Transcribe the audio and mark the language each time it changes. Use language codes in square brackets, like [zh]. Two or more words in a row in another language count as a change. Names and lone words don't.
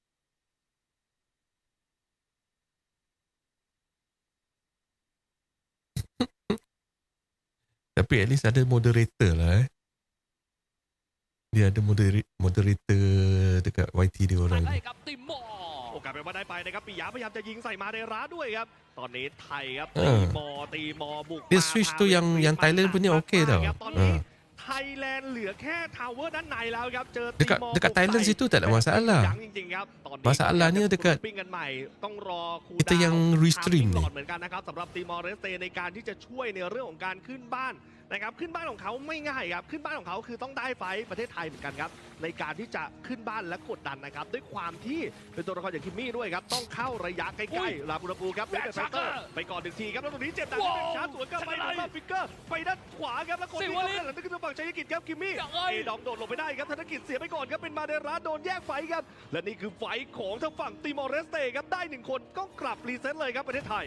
[ms] Tapi [en] at least [ms] ada moderator lah. Dia ada moderator dekat YT dia orang. [th] โอกาสเป็นว่าได้ไปนะครับปิยะพยายามจะยิงใส่มาเดราด้วยครับตอนนี้ไทยครับตีมอบุก [ms] Dia switch tu yang Thailand punya okey tau. [th] ตอนนี้ไทไทยแลนด์เหลือแค่ทาวเวอร์ด้านในแล้วครับเจอ [ms] dekat Thailand situ tak ada masalah. [th] จริงๆครับตอนนี้ [ms] Masalahnya dekat [th] ปิ้งกันใหม่ต้องรอคูล [ms] kita [th] ดาว [ms] yang [th] น์ [ms] restream [th] หล [ms] ni. [th] อดเหมือนกันนะครับสำหรับตีมอร์เลสเตในการที่จะช่วยในเรื่องของการขึ้นบ้านนะครับขึ้นบ้านของเขาไม่ง่ายครับขึ้นบ้านของเขาคือต้องได้ไฟท์ประเทศไทยเหมือนกัน ครับในการที่จะขึ้นบ้านและกดดันนะครับด้วยความที่เป็นตัวละครอย่างคิมมี่ด้วยครับต้องเข้าระยะใกล้ๆลาบูราปูครับเบสเฟเตอร์ไปก่อน1 ทีครับแล้วตรงนี้เจ็บหนักที่เป็นชาร์จสวนกลับไปแล้วฟิกเกอร์ไปด้านขวาครับแล้วคนที่เข้าด้านหลังนั่นคือฝั่งชัยกิจครับคิมมี่เอดองโดดลงไปได้ครับธนกิจเสียไปก่อนครับเป็นมาเดราโดนแยกไฟครับและนี่คือไฟของทางฝั่งตีมอร์เลสเตครับได้1 คนก็กลับรีเซ็ตเลยครับประเทศไทย